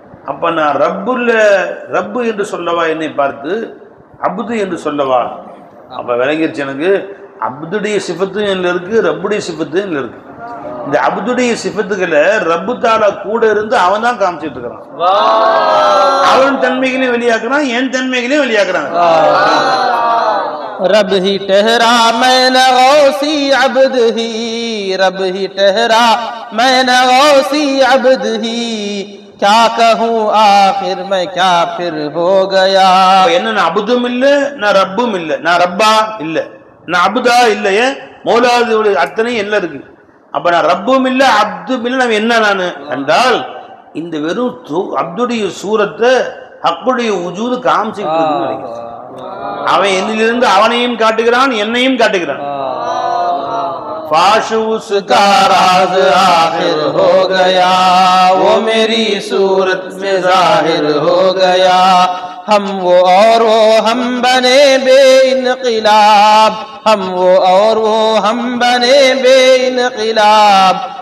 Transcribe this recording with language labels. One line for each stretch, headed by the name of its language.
Tamil: அப்ப நான் ரப்பு என்று சொல்லவா என்னை பார்த்து அப்து என்று சொல்லவா? அப்ப விளங்கிருச்சு எனக்கு. அப்துடைய சிஃபத்தும் என்ன இருக்கு, ரப்புடைய சிஃபத்தும் என்ன இருக்கு. இந்த அப்துடைய சிஃபத்துக்களை ரப்பு தாலா கூட இருந்து அவன் தான் காமிச்சிட்டு இருக்கிறான். அவன் தன்மைகளையும் வெளியாக்குறான், என் தன்மைகளையும் வெளியாக்குறான்.
Hindi: रब ही ठहरा मैं न गौसी अब्द ही, रब ही ठहरा मैं न गौसी अब्द ही, क्या कहूँ आखिर मैं क्या फिर हो गया.
Tamil: என்ன நான் அபுதும் இல்லை, நான் ரப்பும் இல்லை, நான் ரப்பா இல்லை, நான் அபுதா இல்லையே, மௌலாது அத்தனை எல்லாம் இருக்கு. அப்ப நான் ரப்பும் இல்லை, அப்தும் இல்லை, நான் என்ன நான் என்றால் இந்த வெறும் அப்துடைய சூரத்தை ஹக்குடைய உஜூது காமிச்சுட்டு நினைக்கிறேன். அவன் என்னிலிருந்து அவனையும் காட்டுகிறான், என்னையும் காட்டுகிறான்.
Hindi: फाश उसका राज आखिर हो गया, वो मेरी सूरत में जाहिर हो गया. हम वो और वो हम बने बेइनक़िलाब, हम वो और वो हम बने बेइनक़िलाब.